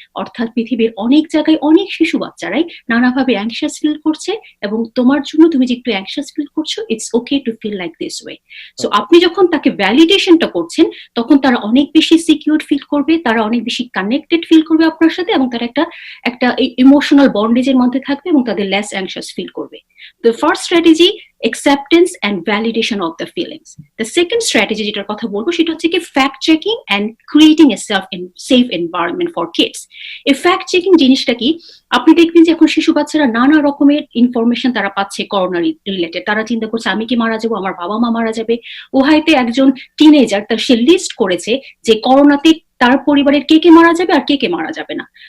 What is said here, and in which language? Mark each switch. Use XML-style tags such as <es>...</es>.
<bn>অর্থাৎ পৃথিবীর অনেক জায়গায় অনেক শিশু বাচ্চারাই নানাভাবে অ্যাংশাস ফিল করছে, এবং তোমার জন্য তুমি যে একটু অ্যাংশাস ফিল করছো,</bn> <en>It's okay to feel like this way.</en> <bn>So আপনি যখন তাকে ভ্যালিডেশনটা করছেন তখন তারা অনেক বেশি সিকিউর ফিল করবে, তারা অনেক বেশি কানেক্টেড ফিল করবে আপনার সাথে, এবং তারা একটা ইমোশনাল বন্ডেজের মধ্যে থাকবে এবং তাদের লেস অ্যাংশাস ফিল করবে।</bn> <en>The first strategy, acceptance and validation of the feelings. The second strategy</en> <bn>যেটার কথা বলবো সেটা হচ্ছে কি</bn> <en>fact checking and creating a safe environment for kids.</en> <bn>এই fact checking জিনিসটা কি, আপনি দেখবেন যে এখন শিশু বাচ্চারা নানা রকমের ইনফরমেশন তারা পাচ্ছে করোনা রিলেটেড। তারা চিন্তা করছে আমি কি মারা যাবো, আমার বাবা মা মারা যাবে। ও হয়তো একজন টিনেজার, তার সে লিস্ট করেছে যে করোনাতে তার পরিবারের কে কে মারা যাবে আর কে কে মারা যাবে না।</bn>